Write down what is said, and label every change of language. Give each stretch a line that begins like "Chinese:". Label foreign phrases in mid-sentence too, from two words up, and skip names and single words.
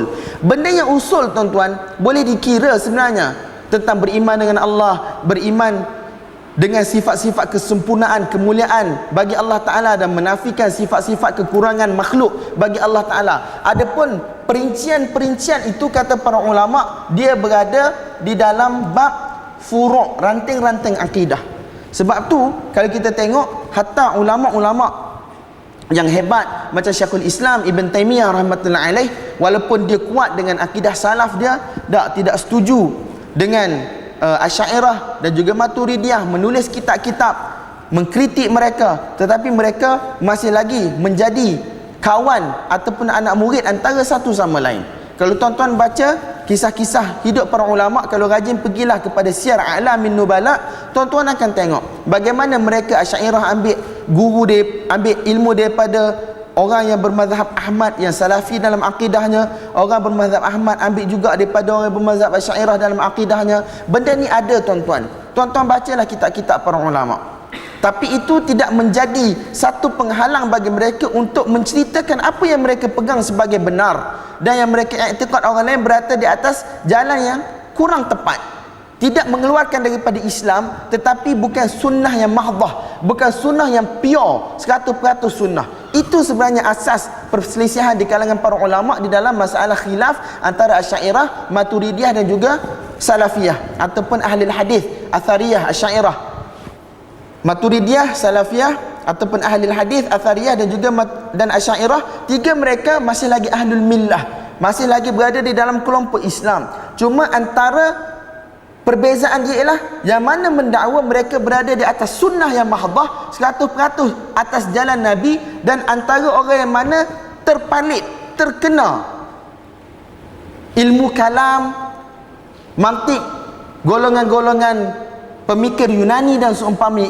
Malay: Bendanya usul tuan-tuan boleh dikira sebenarnya tentang beriman dengan Allah, beriman dengan sifat-sifat kesempurnaan, kemuliaan bagi Allah Ta'ala, dan menafikan sifat-sifat kekurangan makhluk bagi Allah Ta'ala. Adapun perincian-perincian itu, kata para ulama, dia berada di dalam bab furu', ranting-ranting akidah. Sebab tu kalau kita tengok, hatta ulama-ulama yang hebat macam Syekhul Islam Ibn Taymiyah
Arabic: رحمة الله عليه,
Malay: walaupun dia kuat dengan akidah salaf dia, tidak setuju dengan Asy'ariyah dan juga Maturidiyah, menulis kitab-kitab mengkritik mereka, tetapi mereka masih lagi menjadi kawan ataupun anak murid antara satu sama lain. Kalau tuan-tuan baca kisah-kisah hidup para ulama, kalau rajin pergilah kepada Siyar A'lamin Nubala, tuan-tuan akan tengok bagaimana mereka Asy'ariyah ambil guru dia, ambil ilmu daripada orang yang bermazhab Ahmad, yang salafi dalam akidahnya. Orang bermazhab Ahmad ambil juga daripada orang yang bermazhab Asy'ariyah dalam akidahnya. Benda ni ada tuan-tuan. Tuan-tuan bacalah kitab-kitab para ulama. Tapi itu tidak menjadi satu penghalang bagi mereka untuk menceritakan apa yang mereka pegang sebagai benar, dan yang mereka i'tiqad orang lain berada di atas jalan yang kurang tepat. Tidak mengeluarkan daripada Islam, tetapi bukan sunnah yang mahdah, bukan sunnah yang pure 100% sunnah. Itu sebenarnya asas perselisihan di kalangan para ulama di dalam masalah khilaf antara Asy'ariyah, Maturidiyah dan juga Salafiyah ataupun ahli hadis, Athariyah, Asy'ariyah. Maturidiyah, Salafiyah ataupun ahli hadis, Athariyah dan juga dan Asy'ariyah, tiga mereka masih lagi
Arabic: أهل الملة,
Malay: masih lagi berada di dalam kelompok Islam. Cuma antara perbezaan dia ialah yang mana mendakwa mereka berada di atas sunnah yang mahdah 100% atas jalan Nabi, dan antara orang yang mana terpalit, terkena ilmu kalam, mantik, golongan-golongan pemikir Yunani dan seumpamanya.